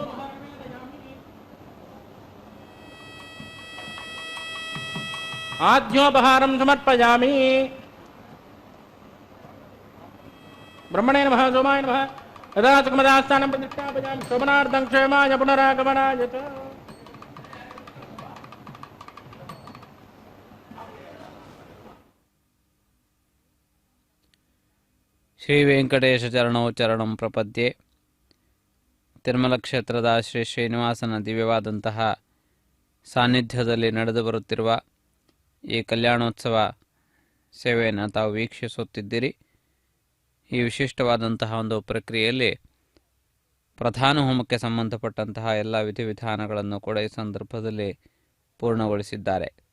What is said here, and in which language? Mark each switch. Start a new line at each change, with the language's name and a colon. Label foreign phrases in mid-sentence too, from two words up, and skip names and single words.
Sanskrit: आद्योपहारं समर्पयामि ब्रह्मणे नमः सोमाय नमः यदा सुखमदास्थानं प्रतिष्ठापयामि शोभनार्थं क्षेमाय पुनरागमनाय च ಶ್ರೀ ವೆಂಕಟೇಶ ಚರಣೋ ಚರಣಂ ಪ್ರಪದ್ಯೆ.
Kannada: ತಿರುಮಲ ಕ್ಷೇತ್ರದ ಶ್ರೀ ಶ್ರೀನಿವಾಸನ ದಿವ್ಯವಾದಂತಹ ಸಾನ್ನಿಧ್ಯದಲ್ಲಿ ನಡೆದು ಬರುತ್ತಿರುವ ಈ ಕಲ್ಯಾಣೋತ್ಸವ ಸೇವೆಯನ್ನು ತಾವು ವೀಕ್ಷಿಸುತ್ತಿದ್ದೀರಿ. ಈ ವಿಶಿಷ್ಟವಾದಂತಹ ಒಂದು ಪ್ರಕ್ರಿಯೆಯಲ್ಲಿ ಪ್ರಧಾನ ಹೋಮಕ್ಕೆ ಸಂಬಂಧಪಟ್ಟಂತಹ ಎಲ್ಲ ವಿಧಿವಿಧಾನಗಳನ್ನು ಕೂಡ ಈ ಸಂದರ್ಭದಲ್ಲಿ ಪೂರ್ಣಗೊಳಿಸಿದ್ದಾರೆ.